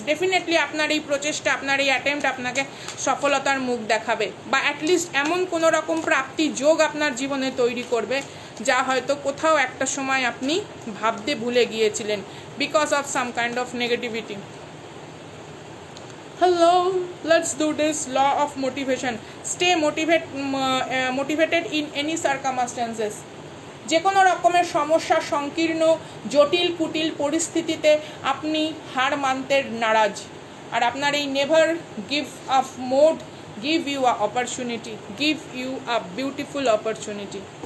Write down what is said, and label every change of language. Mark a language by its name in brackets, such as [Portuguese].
[Bangla] Definitely আপনার এই প্রচেষ্টা, আপনার এই অ্যাটেম্প্ট আপনাকে সফলতার মুখ দেখাবে, বা অ্যাটলিস্ট এমন কোনো রকম প্রাপ্তি যোগ আপনার জীবনে তৈরি করবে যা হয়তো কোথাও একটা সময় আপনি ভাবতে ভুলে গিয়েছিলেন [English] Because of some kind of negativity. Hello, let's do this law of motivation. Stay motivated in any circumstances. [Bangla] যে কোনো রকমের সমস্যা, সংকীর্ণ, জটিল, কুটিল পরিস্থিতিতে আপনি হার মানতে নারাজ, আর আপনার এই [English] Never give up mode give you a opportunity, give you a beautiful opportunity.